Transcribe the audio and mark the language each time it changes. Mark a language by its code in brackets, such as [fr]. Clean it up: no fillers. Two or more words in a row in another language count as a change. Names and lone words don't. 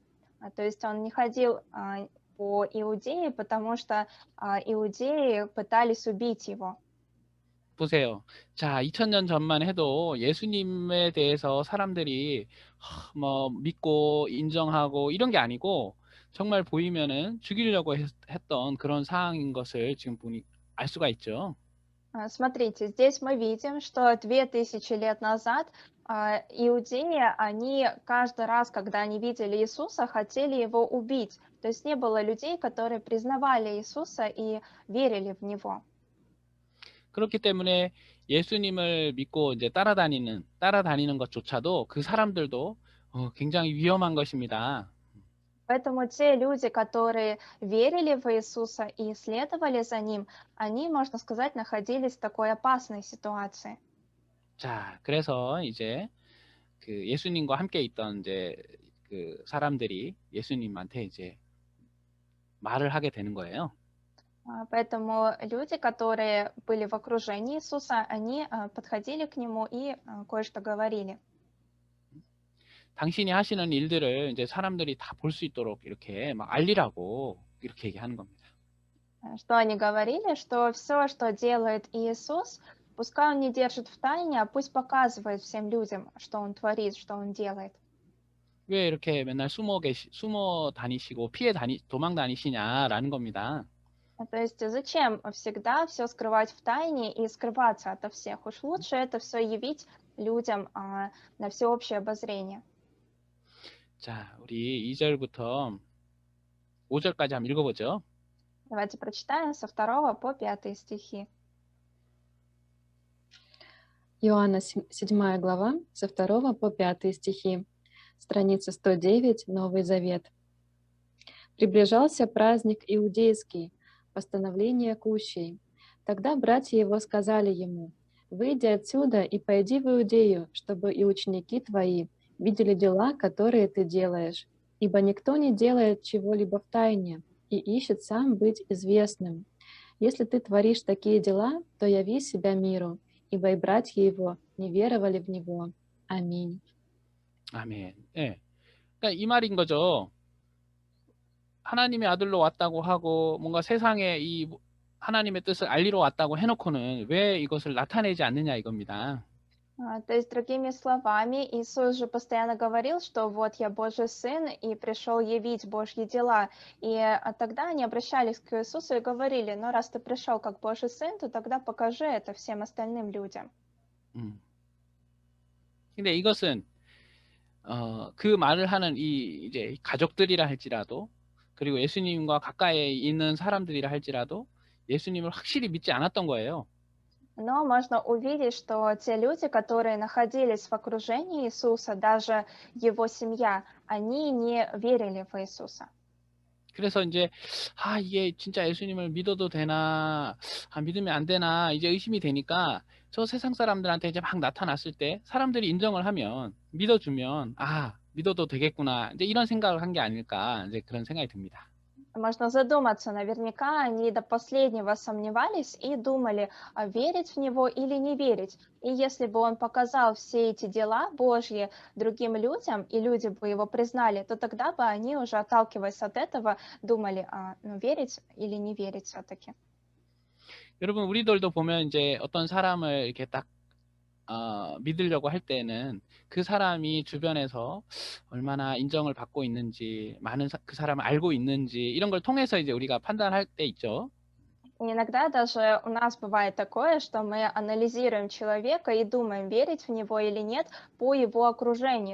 [ru] То есть Он не ходил по Иудее, потому что иудеи пытались убить Его. [ko] 보세요. 자, 2000년 전만 해도 예수님에 대해서 사람들이 뭐 믿고 인정하고 이런 게 아니고 정말 보이면은 죽이려고 했던 그런 상황인 것을 지금 보니 알 수가 있죠. [ru] Смотрите, здесь мы видим, что 2000 лет назад иудеи, они каждый раз, когда они видели Иисуса, хотели Его убить. То есть не было людей, которые признавали Иисуса и верили в Него. [ko] 그렇기 때문에 예수님을 믿고 이제 따라다니는 것조차도 그 사람들도 굉장히 위험한 것입니다. [ru] Поэтому те люди, которые верили в Иисуса и следовали за Ним, они, можно сказать, находились в такой опасной ситуации. [ko] 자, 그래서 이제 그 예수님과 함께 있던 이제 그 사람들이 예수님한테 이제 말을 하게 되는 거예요. [ru] Поэтому люди, которые были в окружении Иисуса, они подходили к Нему и кое-что говорили. [ko] 당신이 하시는 일들을 이제 사람들이 다 볼 수 있도록 이렇게 막 알리라고 이렇게 얘기하는 겁니다. [ru] Что они говорили, что все, что делает Иисус, пускай Он не держит в тайне, а пусть показывает всем людям, что Он творит, что Он делает. 왜 이렇게 맨날 숨어 다니시고 도망 다니시냐라는 겁니다. То есть зачем всегда все скрывать в тайне и скрываться ото всех? Уж лучше это все явить людям на всеобщее обозрение. [ko] 자, 우리 2절부터 5절까지 한번 읽어보죠. [ru] Давайте прочитаем со 2 по 5 стихи. Иоанна 7 глава, со 2 по 5 стихи, страница 109, Новый Завет. Приближался праздник иудейский, постановление кущей. Тогда братья его сказали ему: «Выйди отсюда и пойди в Иудею, чтобы и ученики твои видели дела, которые ты делаешь. Ибо никто не делает чего-либо в тайне и ищет сам быть известным. Если ты творишь такие дела, то яви себя миру, ибо и братья его не веровали в него». [ko] 아멘. 아멘. 예. 그러니까 이 말인 거죠. 하나님의 아들로 왔다고 하고 뭔가 세상에 이 하나님의 뜻을 알리러 왔다고 해놓고는 왜 이것을 나타내지 않느냐 이겁니다. [ru] То есть, другими словами, Иисус же постоянно говорил, что вот я Божий Сын и пришел явить Божьи дела. И тогда они обращались к Иисусу и говорили: ну раз ты пришел как Божий Сын, то тогда покажи это всем остальным людям. [ko] 근데 이것은 그 말을 하는 이제 가족들이라 할지라도 그리고 예수님과 가까이 있는 사람들이라 할지라도 예수님을 확실히 믿지 않았던 거예요. [ru] Но можно увидеть, что те люди, которые находились в окружении Иисуса, даже его семья, они не верили в Иисуса. [ko] 그래서 이제 이게 진짜 예수님을 믿어도 되나, 믿으면 안 되나 이제 의심이 되니까 저 세상 사람들한테 이제 막 나타났을 때 사람들이 인정을 하면 믿어주면 믿어도 되겠구나 이제 이런 생각을 한 게 아닐까 이제 그런 생각이 듭니다. [ru] Можно задуматься, наверняка они до последнего сомневались и думали, верить в него или не верить. И если бы он показал все эти дела Божьи другим людям, и люди бы его признали, то тогда бы они уже, отталкиваясь от этого, думали, верить или не верить все-таки. [ko] 여러분 우리들도 보면 이제 어떤 사람을 이렇게 딱 믿으려고 할 때는 그 사람이 주변에서 얼마나 인정을 받고 있는지, 그 사람을 알고 있는지 이런 걸 통해서 이제 우리가 판단할 때 있죠. [ru] И иногда даже у нас бывает такое, что мы анализируем человека и думаем, верить в него или нет по его окружению.